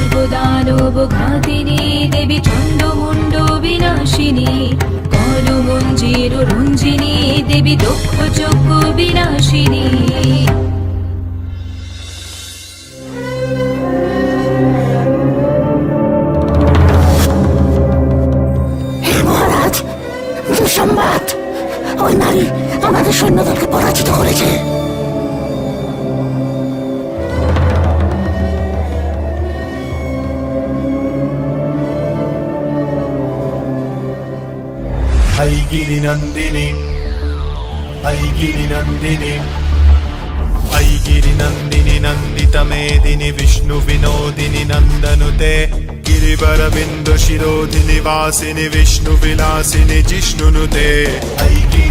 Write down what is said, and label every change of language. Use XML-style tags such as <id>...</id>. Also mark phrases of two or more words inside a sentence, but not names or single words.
<sa>দানব ঘাতিনী দেবী চণ্ডমুণ্ড বিনাশিনী কলমঞ্জির রঞ্জিনী দেবী দক্ষ যজ্ঞ বিনাশিনী।</sa> <bn>হে মহারাজ, দুঃসংবাদ, ওই নারী আমাদের সৈন্যদলকে পরাজিত করেছে।</bn> <sa>ऐगिरि नन्दिनी ऐगिरि नन्दिनी ऐगिरि नन्दिनि नन्दितमेदिनि विष्णु विनोदिनि नन्दनुते गिरिवरबिन्दु शिरोधिनि वासिनि विष्णु विलासिनि जिष्णुनुते ऐगिरि</sa>